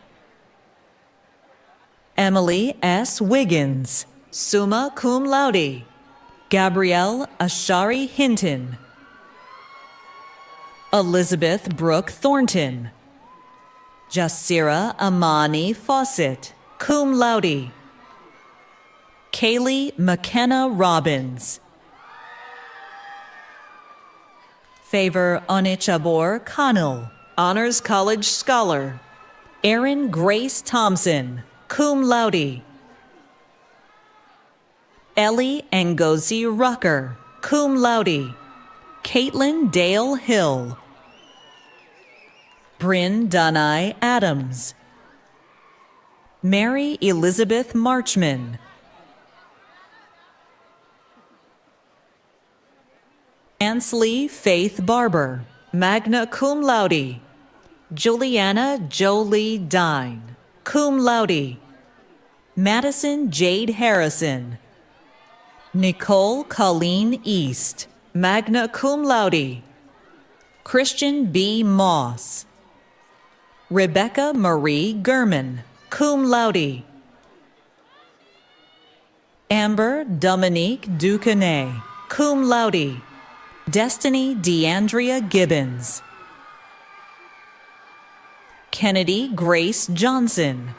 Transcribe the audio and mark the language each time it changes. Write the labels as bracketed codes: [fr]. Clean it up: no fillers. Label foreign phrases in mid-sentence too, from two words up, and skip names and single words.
[en] Emily S. Wiggins, [la] summa cum laude. [en] Gabrielle Ashari Hinton. Elizabeth Brooke Thornton. Jasira Amani Fawcett, [la] cum laude. [en] Kaylee McKenna Robbins. Favor Onichabor Connell, Honors College Scholar. Erin Grace Thompson, [la] cum laude. [en] Ellie Ngozi Rucker, [la] cum laude. [en] Caitlin Dale Hill. Bryn Danai Adams. Mary Elizabeth Marchman. Ansley Faith Barber, [la] magna cum laude. [en] Juliana Jolie Dine, [la] cum laude. [en] Madison Jade Harrison. Nicole Colleen East, [la] magna cum laude. [en] Christian B. Moss. Rebecca Marie Gurman, [la] cum laude. [en] Amber Dominique Ducanay, [la] cum laude. [en] Destiny DeAndrea Gibbons. Kennedy Grace Johnson.